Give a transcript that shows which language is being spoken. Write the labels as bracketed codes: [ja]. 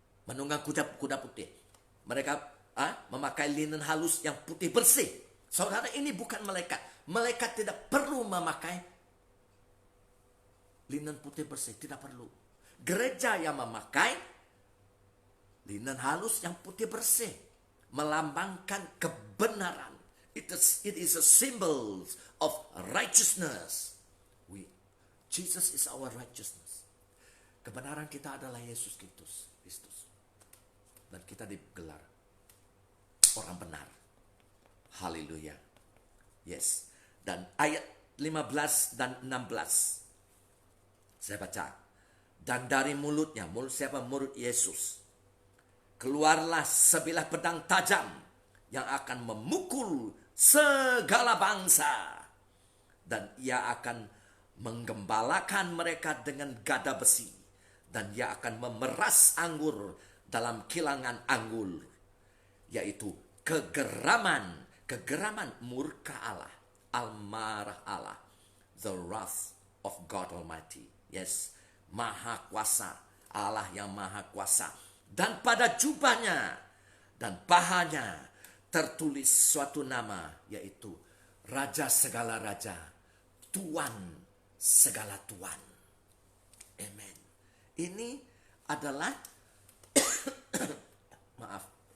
[id] Menunggang kuda putih. Mereka memakai linen halus yang putih bersih. Saudara, ini bukan malaikat. Malaikat tidak perlu memakai linen putih bersih. Tidak perlu. Gereja yang memakai linen halus yang putih bersih. Melambangkan kebenaran. [en] It is a symbol of righteousness. Jesus is our righteousness. [id] Kebenaran kita adalah Yesus Kristus. Dan kita digelar orang benar. Haleluya. Yes. Dan ayat 15 dan 16. Saya baca. Dan dari mulutnya, mulut siapa? Mulut Yesus. Keluarlah sebilah pedang tajam yang akan memukul segala bangsa. Dan ia akan menggembalakan mereka dengan gada besi. Dan ia akan memeras anggur dalam kilangan anggur. Yaitu kegeraman murka Allah. Amarah Allah. [en] The wrath of God Almighty. [id] Yes. Maha kuasa. Allah yang maha kuasa. Dan pada jubahnya dan pahanya tertulis suatu nama. Yaitu Raja segala raja. Tuan segala tuan. Amen. Ini adalah maaf.